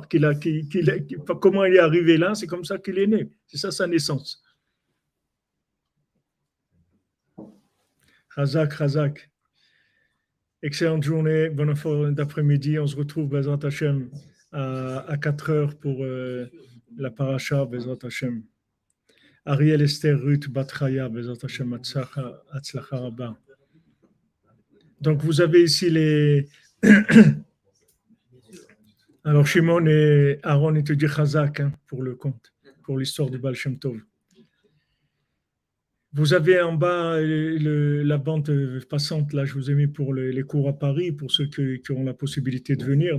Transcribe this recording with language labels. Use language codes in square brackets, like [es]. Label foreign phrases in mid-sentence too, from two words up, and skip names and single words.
[fr] Comment il est arrivé là, c'est comme ça qu'il est né. C'est ça sa naissance. Razak. Excellente journée, bonne fin d'après-midi. On se retrouve, [he] בעזרת השם, [fr] à 4 heures pour la paracha, [he] בעזרת השם. Ariel Esther Ruth Batraya, בעזרת השם הצלחה רבה. [fr] Donc, vous avez ici les. Alors, Shimon et Aaron, ils te disent Chazak pour le conte, pour l'histoire du Baal Shem Tov. Vous avez en bas la bande passante, là, je vous ai mis pour les cours à Paris, pour ceux qui ont la possibilité de venir.